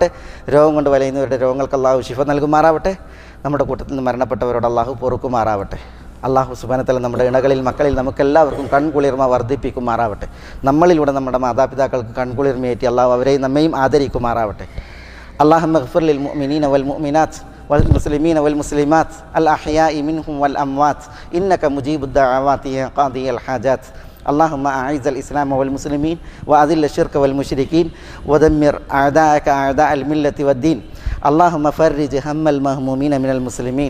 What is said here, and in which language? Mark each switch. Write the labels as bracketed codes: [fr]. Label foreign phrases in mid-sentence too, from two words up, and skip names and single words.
[ml] രോഗം കൊണ്ട് വലയുന്നവരുടെ രോഗങ്ങൾക്ക് അള്ളാഹു ശിഫ നൽകുമാറാവട്ടെ. നമ്മുടെ കൂട്ടത്തിൽ നിന്ന് മരണപ്പെട്ടവരോട് അള്ളാഹു പൊറുക്കുമാറാവട്ടെ. അള്ളാഹു [ar] سبحانه وتعالى [ml] നമ്മുടെ ഇണകളിൽ മക്കളിൽ നമുക്കെല്ലാവർക്കും കൺകുളിർമ വർദ്ധിപ്പിക്കുമാറാവട്ടെ. നമ്മളിലൂടെ നമ്മുടെ മാതാപിതാക്കൾക്ക് കൺകുളിർമയേറ്റി അള്ളാഹു അവരെയും നമ്മയും ആദരിക്കുമാറാവട്ടെ. [ar] اللهم اغفر للمؤمنين والمؤمنات والمسلمين والمسلمات الأحياء منهم والأموات إنك مجيب الدعوات يا قاضي الحاجات اللهم أعز الإسلام والمسلمين وأذل الشرك والمشركين ودمر أعداءك أعداء الملة والدين. اللهم فرج هم المهمومين من المسلمين.